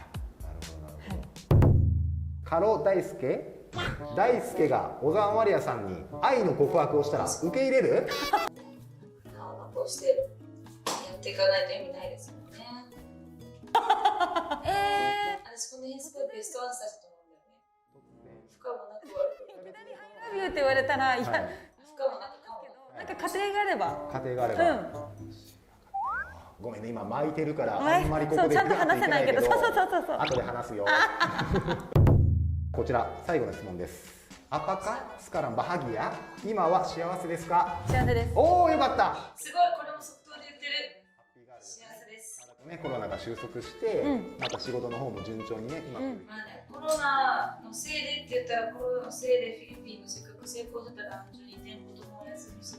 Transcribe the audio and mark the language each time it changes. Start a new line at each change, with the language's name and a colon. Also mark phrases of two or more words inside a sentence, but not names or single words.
Japanese: カロ大輔が小沢マリアさんに愛の告白をしたら受け入れる？残してやっていかないと意味ないですもんね。私この辺すごいベストアンサーだと思うんだよね。不可もなく悪くもなく。
English: I love you
Japanese: って言われたら、いや、不可もなくかも。なんか家庭があれば。家庭があれば。ごめんね、今巻いてるからあんまりここでちゃんと話せないけど、そう後で話すよ。こちら最後の質問です。
Indonesian: Apakah sekarang bahagia？
Japanese: 今は幸せですか？幸せです。おお、よかった。すごい、これも即答で言ってる。幸せです。コロナが収束して、また仕事の方も順調にね、今。コロナのせいでって言ったらコロナのせいでフィリピンのせっかく成功してたラウンジに店舗ともお休み